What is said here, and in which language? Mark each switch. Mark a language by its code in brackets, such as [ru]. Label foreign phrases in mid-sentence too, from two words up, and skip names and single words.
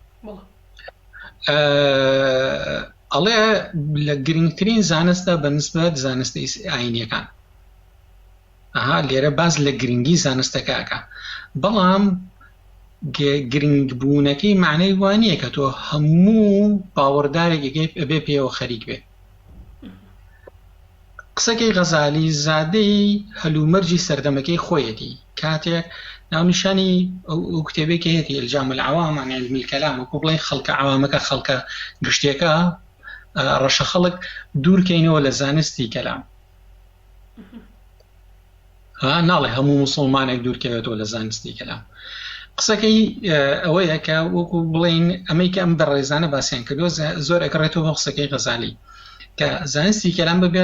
[ckb] ئەڵێ لە گرنگترین زانستە بەنسبەت زانستی ئاینیەکان لێرە باز لە گرنگی زانستەکەکە بەڵام گرنگبوونەکەی معنەی وانییە کە تۆ هەموو باوەڕدارێک ئەبێ پێوە خەریک بێ قسەکەی غەزالی زادەی هەلومەرجی سەردەمەکەی خۆیەتی کاتێک ناونیشانی ئەو کتێبێکی هەیەی ئیلجام العوام عن علم الكلام وەکو بڵێن خەڵکە عوامەکە خەڵکە گشتێکە ڕەشە خەڵک دوورکەینەوە لە زانستی کەلام ناڵێ هەموو موسڵمانێک دوورکەوێتەوە لە زانستی کەلام قسەکەی ئەوەیە کە وەکو بڵێن ئەمەی کە ئەم بەڕێزانە باسییان کردووە زۆر ئەکڕێتەوە بە قسەکەی غەزالی کە زانستی کەلام ببێت